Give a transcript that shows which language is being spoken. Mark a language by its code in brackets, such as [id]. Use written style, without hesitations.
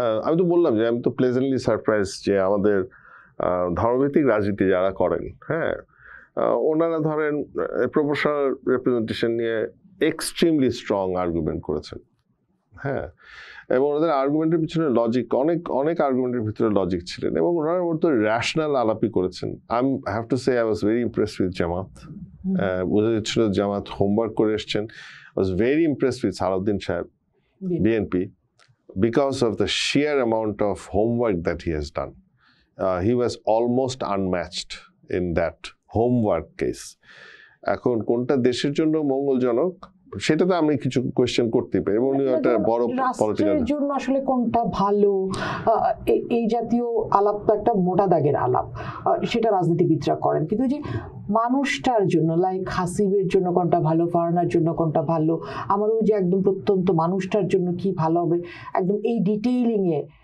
[bn] আমি তো বললাম যে আমি তো প্লেজেন্টলি সারপ্রাইজ যে আমাদের ধর্মভিত্তিক রাজনীতি যারা করেন, হ্যাঁ, ওনারা ধরেন প্রপোর্শনাল রিপ্রেজেন্টেশন নিয়ে এক্সট্রিমলি স্ট্রং আর্গুমেন্ট করেছেন, হ্যাঁ, এবং ওদের আর্গুমেন্টের পিছনে লজিক, অনেক আর্গুমেন্টের ভিতরে লজিক ছিলেন, এবং ওনারা মতো র্যাশনাল আলাপই করেছেন। [en] I have to say I was very impressed with Jamaat. [bn] বোঝা যাচ্ছিল জামাত হোমওয়ার্ক করে এসছেন। [en] I was very impressed with Salahuddin Saheb, BNP, because of the sheer amount of homework that he has done. He was almost unmatched in that homework case. [bn] এখন কোনটা দেশের জন্য মঙ্গলজনক সেটাতে আমি কিছু কোয়েশ্চেন করতে পারি, এবং একটা বড় পলিটিক্যাল জন্য আসলে কোনটা ভালো, এই জাতীয় আলাপ তো একটা মোটা দাগের আলাপ, সেটা রাজনীতিবিদরা করেন, কিন্তু যে মানুষটার জন্য, লাইক হাসিবের জন্য কোনটা ভালো, ফারহানার জন্য কোনটা ভালো, আমার ওই যে একদম প্রত্যন্ত মানুষটার জন্য কি ভালো হবে, একদম এই ডিটেইলিং এ